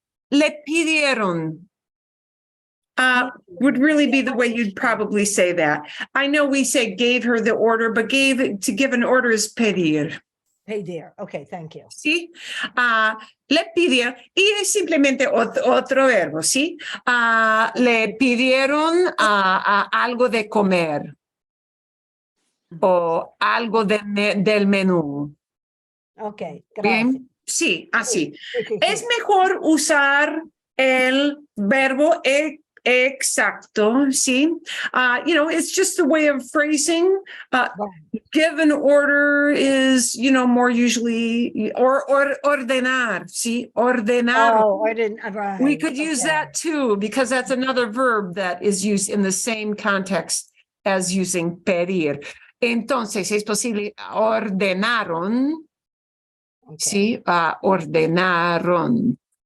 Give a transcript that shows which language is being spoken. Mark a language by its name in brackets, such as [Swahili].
[English] le pidieron would really be the way you'd probably say that. I know we say gave her the order, but to give an order is pedir. Pedir. Okay, thank you. [Spanish] ¿Sí? Le pidieron, y es simplemente otro verbo, ¿sí? Le pidieron algo de comer o algo del menú. [English] Okay, [Spanish] Bien, gracias. sí, así. Sí. Es mejor usar el verbo exacto, ¿sí? [English] It's just a way of phrasing. Give an order is, more usually, or ordenar, ¿sí? Ordenar. Oh, right. We could use that too, because that's another verb that is used in the same context as using pedir. [Spanish] Entonces, es posible, ordenaron, ¿sí? Ordenaron.